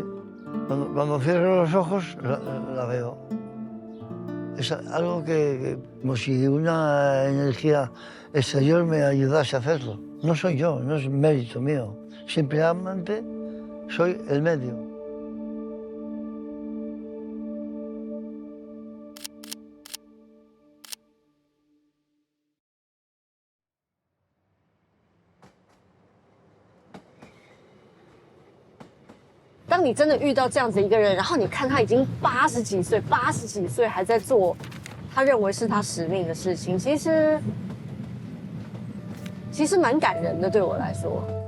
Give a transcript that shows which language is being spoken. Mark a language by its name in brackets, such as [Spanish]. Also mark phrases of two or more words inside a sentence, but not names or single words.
[Spanish] Cuando cierro los ojos la veo. Es algo que como si una energía exterior me ayudase a hacerlo. No soy yo, no es mérito mío. Simplemente soy el medio. [Chinese] 当你真的遇到这样子一个人，然后你看他已经80几岁还在做他认为是他使命的事情，其实蛮感人的，对我来说。